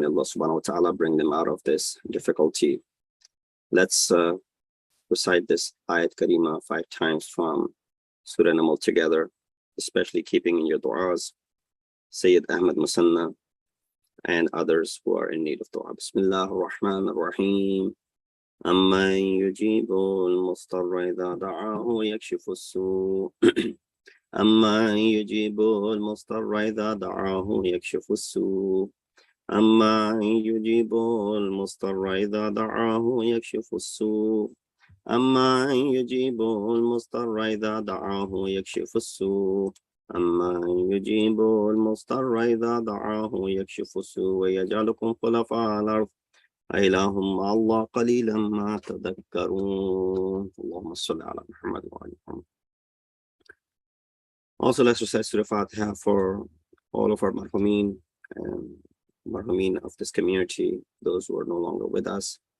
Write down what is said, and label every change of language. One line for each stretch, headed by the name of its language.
English: May Allah subhanahu wa ta'ala bring them out of this difficulty. Let's recite this ayat karima 5 times from Surah Naml together, especially keeping in your du'as Sayyid Ahmad Musanna and others who are in need of dua.
Arabic: Bismillah ar-Rahman ar-Rahim. أمن يجيب المضطر إذا دعاه ويكشف السوء أمن يجيب المضطر إذا دعاه ويكشف السوء أمن يجيب المضطر إذا دعاه ويكشف السوء أمن يجيب المضطر إذا دعاه ويكشف السوء أمن يجيب المضطر إذا دعاه ويكشف السوء ويجعلكم خلفاء الأرض أإله مع الله قليلا ما تذكرون. اللهم صل على محمد وعلى محمد.
English: Also, let's recite Surah Fatiha for all of our marhumin and marhumin of this community, those who are no longer with us.